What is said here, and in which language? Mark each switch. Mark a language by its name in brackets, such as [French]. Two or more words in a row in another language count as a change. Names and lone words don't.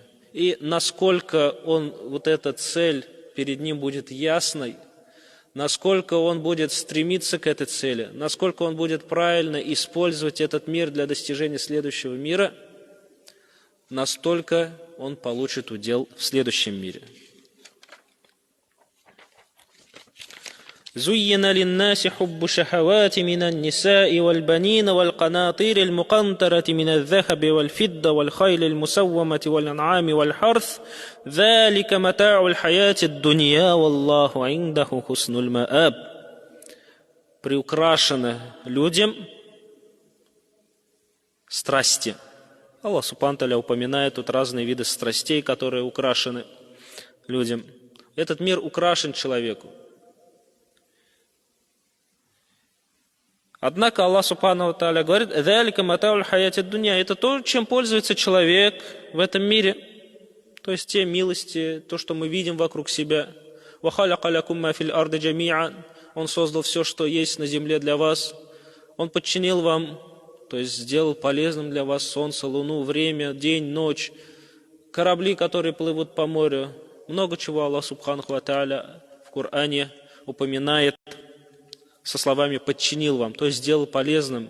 [Russian] И насколько вот эта цель перед ним будет ясной, насколько он будет стремиться к этой цели, насколько он будет правильно использовать этот мир для достижения следующего мира, настолько он получит удел в следующем мире. [Arabic] زين للناس حب الشهوات من النساء والبنين والقناطير المقنطرة من الذهب والفضة والخيل المسومة والأنعام والحرث ذلك متاع الحياة الدنيا والله عنده حسن المآب. [Russian] Приукрашены людям страсти. Аллах [Arabic] سبحانه وتعالى [Russian] упоминает тут разные виды страстей, которые украшены людям. Этот мир украшен человеку. Однако Аллах [Arabic] سبحانه وتعالى [Russian] говорит: [Arabic] «ذلك متاع الحياة الدنيا». [Russian] Это то, чем пользуется человек в этом мире. То есть те милости, то, что мы видим вокруг себя. [Arabic] «وخلق لكم ما في الأرض جميعا». [Russian] Он создал все, что есть на земле для вас. Он подчинил вам, то есть сделал полезным для вас солнце, луну, время, день, ночь, корабли, которые плывут по морю. Много чего Аллах [Arabic] سبحانه وتعالى [Russian] в Коране упоминает со словами «подчинил вам», то есть сделал полезным.